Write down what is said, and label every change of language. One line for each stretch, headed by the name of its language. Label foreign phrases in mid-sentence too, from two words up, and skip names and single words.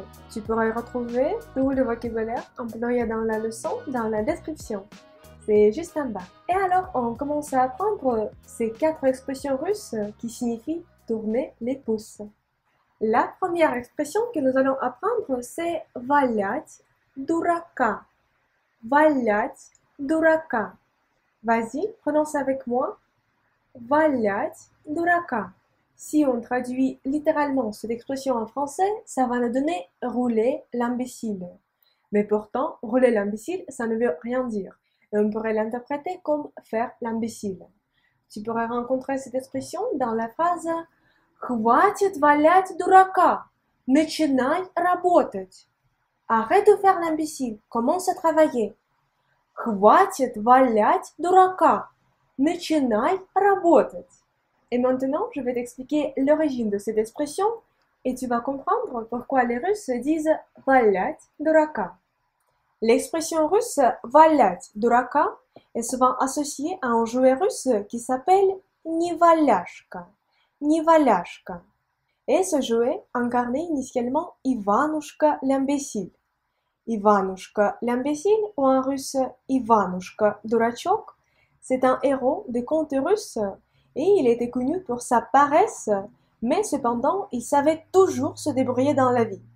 French: Tu pourras retrouver tout le vocabulaire employé dans la leçon dans la description. C'est juste en bas. Et alors, on commence à apprendre ces 4 expressions russes qui signifient tourner les pouces. La première expression que nous allons apprendre, c'est
Russian: валять дурака. Валять дурака.
French: Vas-y, prononce avec moi.
Russian: Валять дурака.
French: Si on traduit littéralement cette expression en français, ça va nous donner rouler l'imbécile. Mais pourtant, rouler l'imbécile, ça ne veut rien dire. Et on pourrait l'interpréter comme faire l'imbécile. Tu pourrais rencontrer cette expression dans la phrase
Russian: «Хватит валять дурака! Начинай работать!»
French: Arrête de faire l'imbécile, commence à travailler.
Russian: «Хватит валять дурака! Начинай работать!»
French: Et maintenant, je vais t'expliquer l'origine de cette expression et tu vas comprendre pourquoi les Russes disent
Russian: «валять дурака».
French: L'expression russe
Russian: «валять дурака»
French: est souvent associée à un jouet russe qui s'appelle «неваляшка».
Russian: Неваляшка.
French: Et ce jouet incarnait initialement Иванушка l'imbécile. Иванушка l'imbécile ou en russe Иванушка дурачок, c'est un héros des contes russes et il était connu pour sa paresse, mais cependant il savait toujours se débrouiller dans la vie.